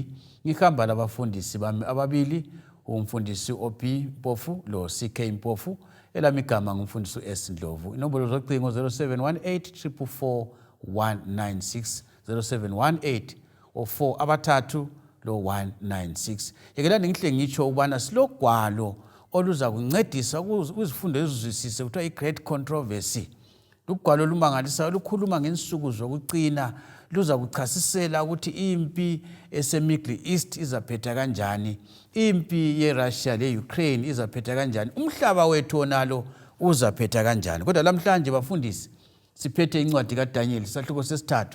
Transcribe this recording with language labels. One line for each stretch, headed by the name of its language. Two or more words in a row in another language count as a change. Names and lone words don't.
North Ndebele: Ngihamba labafundisi bami ababili, umfundisi OP Mpofu lo CK Mpofu, elami igama ngumfundisi S Ndlovu. Inombolo zocingo 0718 444 196 0718 or 4 abathathu lo 196. Yekelani ngihle ngitsho ubana silogwalo oluza kuncedisa ukuzifundo ezizwisise kuthiwa i-
English: great controversy.
North Ndebele: Lugwalo lumangalisayo olukhuluma ngensuku zokucina, luza kuchasisela ukuthi impi ese-Middle East izaphetha kanjani, impi ye-Russia le-Ukraine izaphetha kanjani, umhlaba wethu onalo uzaphetha kanjani. Kodwa namhlanje bafundisi siphethe incwadi kaDaniel isahloko sesithathu.